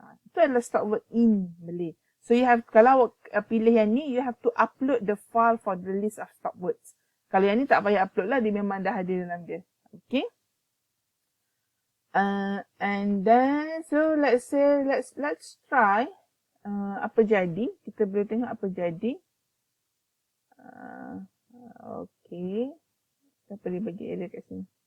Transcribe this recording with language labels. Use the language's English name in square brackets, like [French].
[Malay] Itu adalah stop word [English] in Malay. So you have, [Malay] kalau pilih yang ni, [English] you have to upload the file for the list of stop words. [Malay] Kalau yang ni tak payah upload lah, dia memang dah ada dalam dia. Okay. [English] And then, so let's say, let's try. [Malay] Apa jadi? Kita boleh tengok apa jadi. Okay. Kita boleh bagi error kat sini.